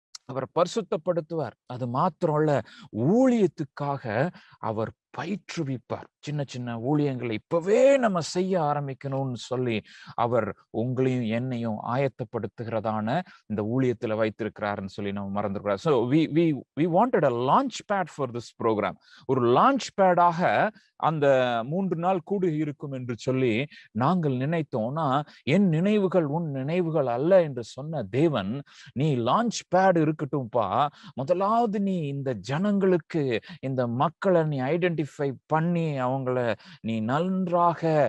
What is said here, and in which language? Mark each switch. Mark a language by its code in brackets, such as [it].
[ta] அவர் பரிசுத்தப்படுத்துவார். அது மாத்திரம் இல்ல, ஊழியத்துக்காக அவர் பயிற்றுவிப்பார். சின்ன சின்ன ஊழியங்களை இப்பவே நம்ம செய்ய ஆரம்பிக்கணும்னு சொல்லி அவர் உங்களையும் என்னையும் ஆயத்தப்படுத்துகிறதான இந்த ஊழியத்துல வைத்திருக்கிறாருன்னு சொல்லி நம்ம மறந்துருக்கிறோம். [en] So we wanted a launch pad for this program. [ta] ஒரு லான்ச் பேடாக அந்த 3 நாள் கூடு இருக்கும் என்று சொல்லி நாங்கள் நினைத்தோம்னா, என் நினைவுகள் உன் நினைவுகள் அல்ல என்று சொன்ன தேவன், நீ லான்ச் பேட் இருக்கட்டும்பா, முதலாவது நீ இந்த ஜனங்களுக்கு, இந்த மக்களை நீ ஐடென்டிஃபை பண்ணி அவங்கள நீ நன்றாக